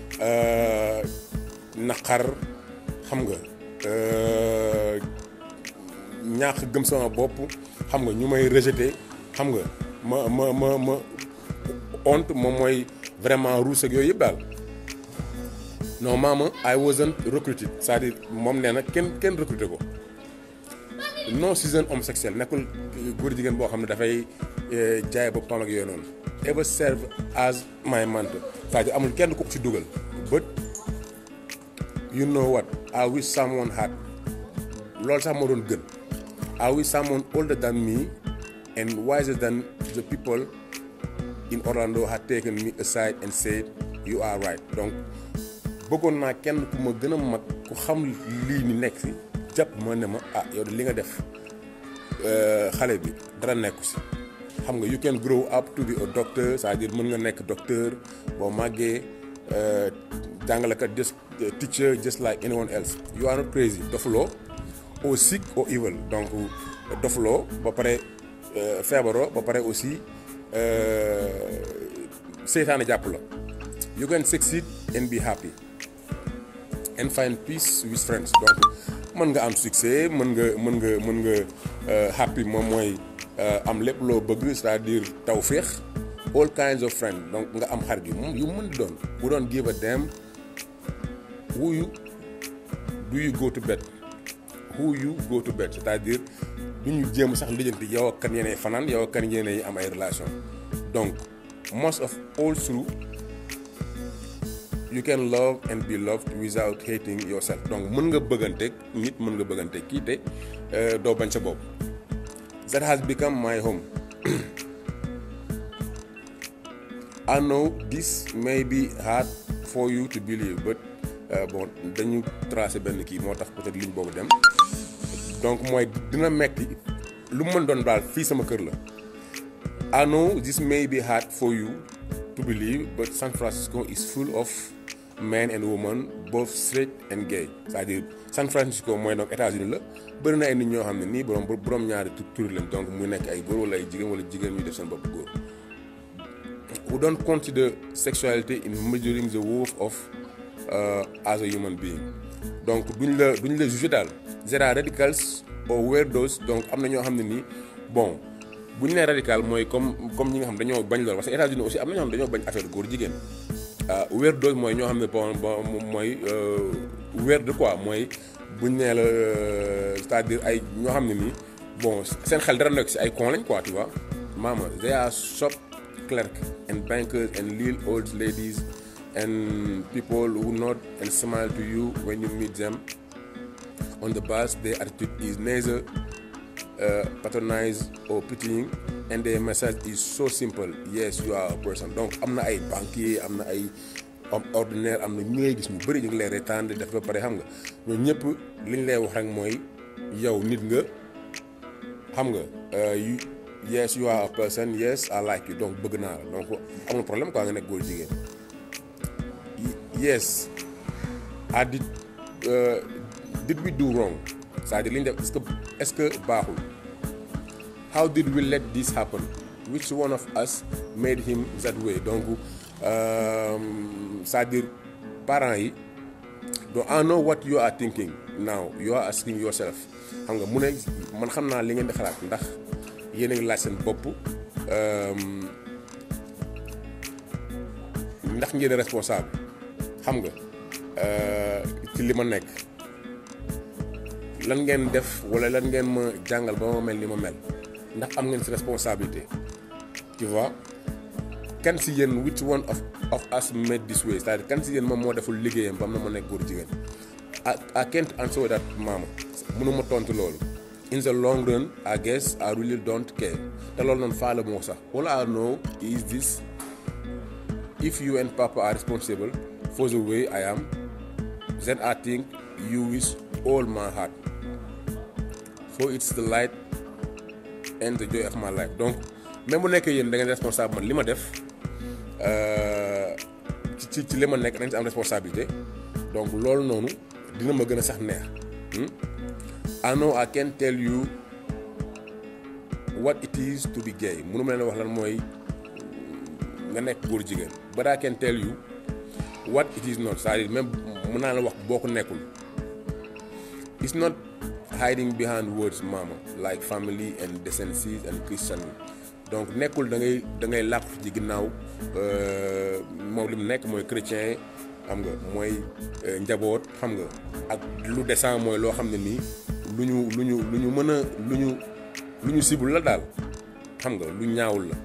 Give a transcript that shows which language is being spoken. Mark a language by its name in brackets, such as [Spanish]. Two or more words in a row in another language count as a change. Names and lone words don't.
[Wolof] naqar xam nga ñaax gëm sama bopp xam nga ñu may rejeter xam nga ma honte moom mooy vraiment ruus ak yooyu yëpp daal non maama [English] I wasn't recruited [Wolof] c'est-à-dire moom nee na kenn recruter ko [French] non c'est un homosexuel [Wolof] nekkul góor jigéen boo xam ne dafay jaay boppam ak yooyu noonu [English] ever serve as my mentor [Wolof] c'est-à-dire amul kenn ku ci dugal [English] but you know what I wish someone had [Wolof] loolu sax moo doon gën. [English] I wish someone older than me and wiser than the people in Orlando had taken me aside and said you are right. [Wolof] Donc bëggoon naa kenn ku ma gën a mag ku xam lii ni nekk si jàpp ma ne ma yow de li nga def xale bi dara nekku si. xam nga [English] you can grow up to be a doctor, [Wolof] c'est-à-dire mën nga nekk docteur boo màggee jàngalekat [English] just teacher just like anyone else. You are not crazy, dofuloo or sick or evil. [Wolof] Donc dofuloo ba pare feebaroo ba pare aussi seytaane jàpp la. [English] You can succeed and be happy and find peace with friends. [Wolof] Donc mën nga am succès mën nga happy moom mooy am lépp loo bëgg, c'est-à-dire tawféex, [English] all kinds of friends. [Wolof] Donc nga am xarit yu mën di doon [English] who don't give a damn who do you go to bed, [Wolof] c'est-à-dire du ñu jéem sax lijjanti yow ak kan yéenay fanaan, yow ak kan yéenay am ay relation. [English] Donc most of all through you can love and be loved without hating yourself. [Wolof] Donc mën nga bëgganteeg nit, mën nga bëgganteeg kii te doo bañ sa bopp. [English] That has become my home. I know this may be hard for you to believe, but [Wolof] bon dañu tracé benn kii moo tax peut-être ligne boobu dem. Donc mooy dina metti lu mën doon daal fii sama kër la. [English] I know this may be hard for you to believe, but San Francisco is full of men and women, both straight and gay. [Wolof] C'est-à-dire San Francisco mooy donc États-Unis la bëri na ay nit ñoo xam ne nii borom ñaari tur lañ, donc mu nekk ay góor wala ay jigéen ñuy def seen bopp góor. [English] Who don't consider sexuality in measuring the worth of as a human being. [Wolof] Donc duñ la juger daal. [English] There are radicals or weirdos. [Wolof] Donc am na ñoo xam ne nii bon bu ñu nee radical mooy comme ñi nga xam dañoo bañ lool, [French] parce que [Wolof] États-Unis aussi am na ñoo xam dañoo bañ affaire góor jigéen. Weirdos mooy ñoo xam ne bon mooy weird quoi, mooy bu ñu nee la c'est-à-dire ay ñoo xam ne nii bon seen xel dara nekk si ay con lañ [French] quoi, tu vois. [English] Mama, they are shop clerks and bankers and little old ladies and people who nod and smile to you when you meet them on the bus. Their attitude is neither patronizing or pitying, and their message is so simple: yes, you are a person. [Wolof] Donc am na ay banquier, am na ay ordinaire, am na ñu ngay gis ñu bëri ñu ngi lay reetaan di def ba pare, xam nga ñooñu ñëpp li ñu lay wax rek mooy yow nit nga, xam nga [English] yes you are a person, yes I like you, [Wolof] donc bëgg naa la, donc amul problème quoi nga nekk góor jigéen. [English] Yes I did we do wrong, [Wolof] c'est-à-dire li ñu def est-ce que baaxul. [English] How did we let this happen? Which one of us made him that way? [French] Donc c'est-à-dire parents yi, donc [English] I know what you are thinking now. You are asking yourself, [Wolof] xam nga mu ne man xam naa li ngeen di xalaat, ndax yéen a ngi laaj seen bopp ndax ngeen responsable, xam nga ci li ma nekk, lan ngeen def wala lan ngeen ma jàngal ba ma mel ni ma mel, ndax am ngeen si responsabilité, [French] tu vois. [Wolof] Kan si yéen [English] which one of us made this way, [Wolof] c'est-à-dire kan si yéen moom moo deful liggéeyam ba am na ma nekk góor jigéen. [English] I can't answer that mama, [Wolof] mënuma tontu loolu. [English] In the long run, I guess I really don't care. [Wolof] te loolu noonu faale moo sax. [English] All I know is this: if you and Papa are responsible for the way I am, then I think you with all my heart. For it's the light and the joy of my life. [Wolof] Donc même bu nekkee yéen da ngeen responsable man li ma def ci li ma nekk dañ ci am responsabilité, donc loolu noonu dina ma gën a sax neex. [English] I know I can't tell you what it is to be gay. [Wolof] Mënu ma leen wax lan mooy nga nekk góor jigéen. [English] But I can tell you what it is not. [Wolof] C'est-à-dire même mën naa la wax boo ko nekkul. [English] It's not hiding behind words mama, like family and decency and Christian. [Wolof] Donc nekkul da ngay làqu ci ginnaaw moom li mu nekk mooy chrétien, xam nga mooy njaboot, xam nga ak lu décent mooy loo xam ne nii lu ñu mën a lu ñu sibul la daal, xam nga lu ñaawul la.